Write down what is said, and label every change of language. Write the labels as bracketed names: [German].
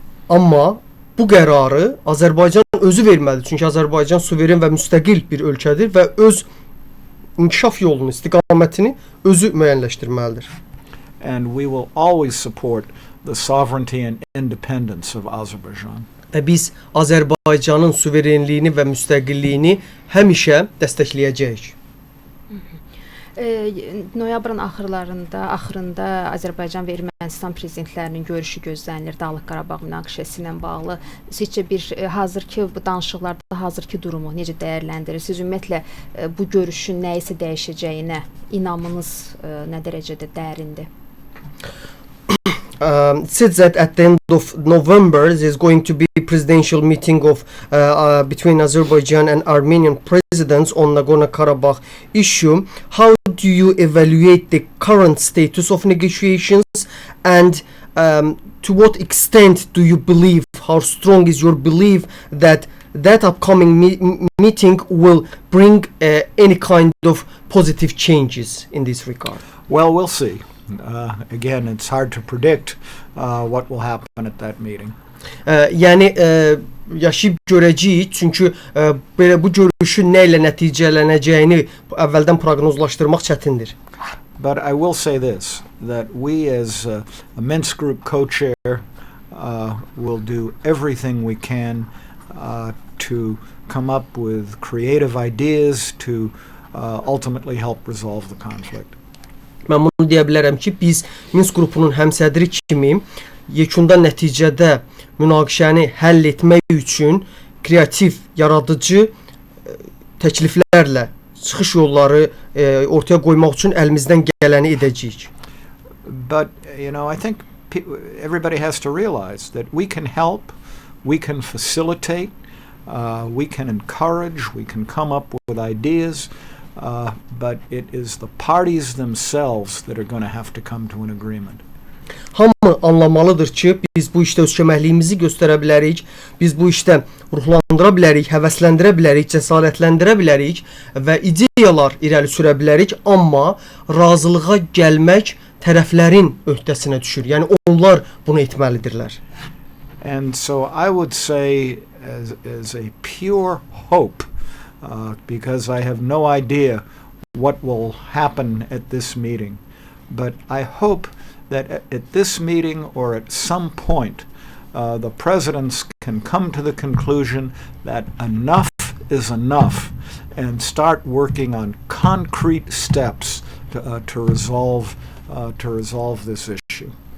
[Azerbaijani] Amma bu qərarı Azərbaycan özü verməlidir. Çünki Azərbaycan suveren və müstəqil bir ölkədir və öz inkişaf yolunu, istiqamətini özü müəyyənləşdirməlidir. [English] And we will always support the sovereignty and independence of Azerbaijan. [Azerbaijani] Biz Azərbaycanın suverenliyini və müstəqilliyini həmişə dəstəkləyəcəyik. Noyabrın axırında Azərbaycan və Ermənistan prezidentlərinin görüşü gözlənilir Dağlıq Qarabağ münaqişəsi ilə bağlı. Sizcə bu danışıqlarda hazırki durumu necə dəyərləndirirsiniz? Ümumiyyətlə bu görüşün nəyisə dəyişəcəyinə inamınız nə dərəcədə dərindir? [English] It says that at the end of November there's going to be a presidential meeting of between Azerbaijan and Armenian presidents on Nagorno-Karabakh issue. How do you evaluate the current status of negotiations, and to what extent do you believe, how strong is your belief that upcoming meeting will bring any kind of positive changes in this regard? Well, we'll see. Again, it's hard to predict what will happen at that meeting. [Azerbaijani] Yəni yaşayıb görəcəyik, çünki belə bu görüşün nə ilə nəticələnəcəyini əvvəldən proqnozlaşdırmaq çətindir. [English] But I will say this, that we as a Minsk Group co-chair will do everything we can to come up with creative ideas to ultimately help resolve the conflict. [Azerbaijani] Mən bunu deyə bilərəm ki, biz Minsk qrupunun həmsədri kimi yekunda nəticədə münaqişəni həll etmək üçün kreativ, yaradıcı təkliflərlə çıxış yolları ortaya qoymaq üçün əlimizdən gələni edəcəyik. [English] But I think everybody has to realize that we can help, we can facilitate, we can encourage, we can come up with ideas. But it is the parties themselves that are going to have to come to an agreement. [Azerbaijani] Hamı anlamalıdır ki, biz bu işdə öz köməkliyimizi göstərə bilərik, biz bu işdə ruhlandıra bilərik, həvəsləndirə bilərik, cəsarətləndirə bilərik və ideyalar irəli sürə bilərik, amma razılığa gəlmək tərəflərin öhdəsinə düşür. Yəni onlar bunu etməlidirlər. [English] And so I would say as a pure hope, because I have no idea what will happen at this meeting. But I hope that at this meeting or at some point, the presidents can come to the conclusion that enough is enough and start working on concrete steps to resolve this issue.